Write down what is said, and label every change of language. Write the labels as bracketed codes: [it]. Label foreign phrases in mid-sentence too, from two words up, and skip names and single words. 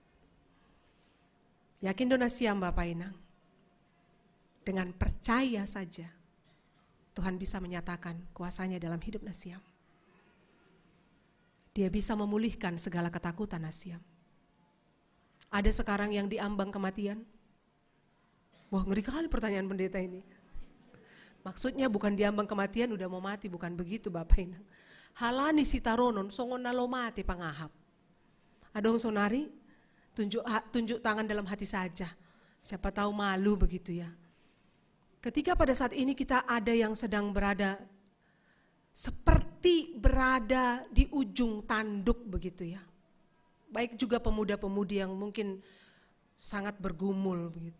[id] Yakin donasiam Bapak Inang? Dengan percaya saja, Tuhan bisa menyatakan kuasanya dalam hidup Nasiam. Dia bisa memulihkan segala ketakutan Nasiam. Ada sekarang yang diambang kematian? Wah, ngeri kali pertanyaan pendeta ini. Maksudnya bukan diambang kematian udah mau mati, bukan begitu Bapak Inang. [bts] Halani sitaronon songon nalo mati pangahap. Adong sonari [id] tunjuk tangan dalam hati saja. Siapa tahu malu begitu ya. Ketika pada saat ini kita ada yang sedang berada seperti berada di ujung tanduk begitu ya. Baik juga pemuda-pemudi yang mungkin sangat bergumul begitu.